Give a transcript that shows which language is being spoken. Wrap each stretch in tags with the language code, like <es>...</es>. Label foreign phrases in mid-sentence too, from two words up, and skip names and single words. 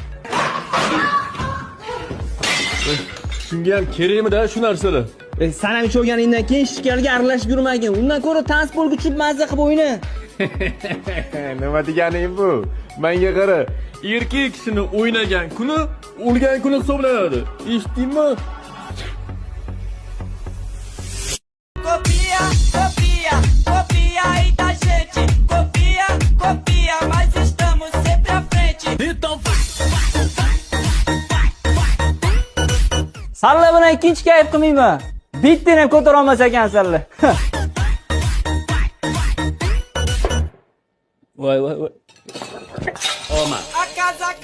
<uz>Shunga ham kerakmi-da shu narsalar? San ham cho'rganingdan keyin ishgalga aralashib yurmagin. Undan ko'ra transportga tushib mazza qilib o'yna. Nima deganing bu? Menga qara, erkak kishini o'ynagan kuni o'lgan kuni hisoblanadi. Eshitdingmi?</uz> <pt>Copia, copia, copia aí da gente. Copia, copia, mas estamos sempre à frente. Então vai.</pt> <uz>Salla bilan ikkinchi kayf qilmayman. Bittani ham ko'tara olmas ekan salla. Voy.</uz> <pt>A casa</pt>